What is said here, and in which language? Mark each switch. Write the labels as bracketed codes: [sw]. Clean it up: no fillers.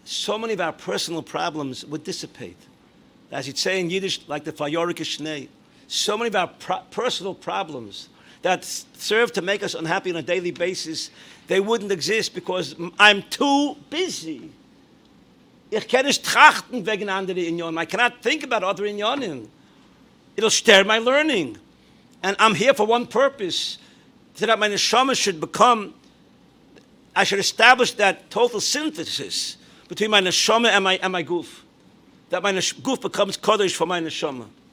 [en] So many of our personal problems would dissipate. As you'd say in Yiddish, like the Fayorik Shnei, so many of our personal problems that serve to make us unhappy on a daily basis, they wouldn't exist because I'm too busy. [yi] Ich kann nicht trachten wegen anderen Inyonim. [en] I cannot think about other Inyonim. It'll stir my learning. And I'm here for one purpose, so that my neshama should become, I should establish that total synthesis between my neshama and my goof. That my goof becomes kodesh for my neshama.